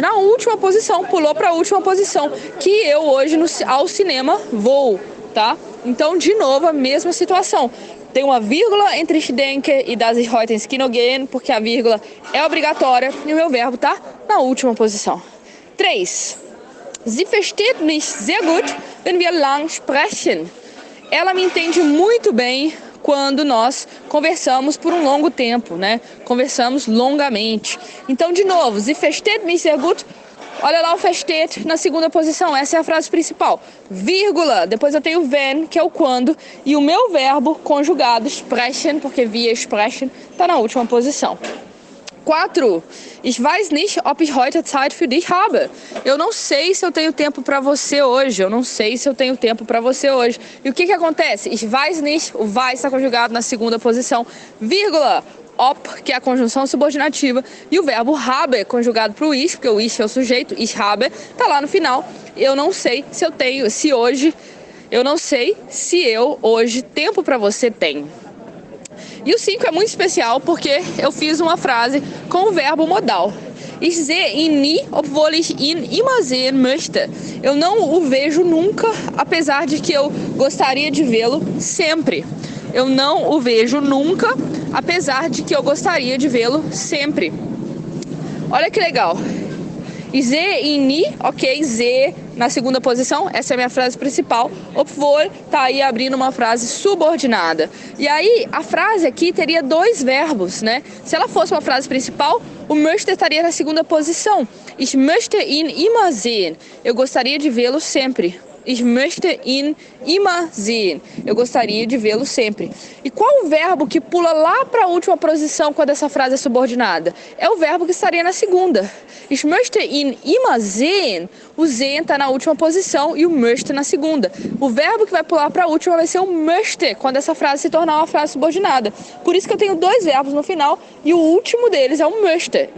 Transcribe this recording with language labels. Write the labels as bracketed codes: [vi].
[pt] Na última posição, pulou para a última posição, que eu hoje ao cinema vou, tá? Então, de novo, a mesma situação. Tem uma vírgula entre [de] ich denke [pt] e [de] dass ich heute ins Kino gehe, [pt] porque a vírgula é obrigatória e o meu verbo tá na última posição. 3. [de] Sie versteht mich sehr gut, wenn wir lang sprechen. [pt] Ela me entende muito bem quando nós conversamos por um longo tempo, né? Conversamos longamente. Então, de novo, [de] Sie versteht mich sehr gut. [pt] Olha lá o versteht na segunda posição, essa é a frase principal. Vírgula, depois eu tenho wenn, que é o quando, e o meu verbo conjugado, sprechen, porque [de] wir sprechen, [pt] está na última posição. 4. [de] Ich weiß nicht, ob ich heute Zeit für dich habe. [pt] Eu não sei se eu tenho tempo para você hoje. Eu não sei se eu tenho tempo para você hoje. E o que acontece? [de] Ich weiß nicht, [pt] o weiß está conjugado na segunda posição, vírgula, ob, que é a conjunção subordinativa, e o verbo habe, conjugado para o ich, porque o ich é o sujeito, [de] ich habe, [pt] tá lá no final. Eu não sei se eu tenho, se hoje, eu não sei se eu hoje tempo para você tenho. E o 5 é muito especial porque eu fiz uma frase com o verbo modal. [de] Ich sehe ihn nie, obwohl ich ihn immer sehen möchte. [pt] Eu não o vejo nunca, apesar de que eu gostaria de vê-lo sempre. Eu não o vejo nunca, apesar de que eu gostaria de vê-lo sempre. Olha que legal. [de] Ich sehe ihn nie, [pt] ok, sehe na segunda posição, essa é a minha frase principal. Obwohl tá aí abrindo uma frase subordinada. E aí, a frase aqui teria dois verbos, né? Se ela fosse uma frase principal, o möchte estaria na segunda posição. [de] Ich möchte ihn immer sehen. [pt] Eu gostaria de vê-lo sempre. [de] Ich möchte ihn immer sehen. [pt] Eu gostaria de vê-lo sempre. E qual o verbo que pula lá para a última posição quando essa frase é subordinada? É o verbo que estaria na segunda. [de] Ich möchte ihn immer sehen. [pt] O sehen está na última posição e o möchte na segunda. O verbo que vai pular para a última vai ser o möchte, quando essa frase se tornar uma frase subordinada. Por isso que eu tenho dois verbos no final e o último deles é o möchte.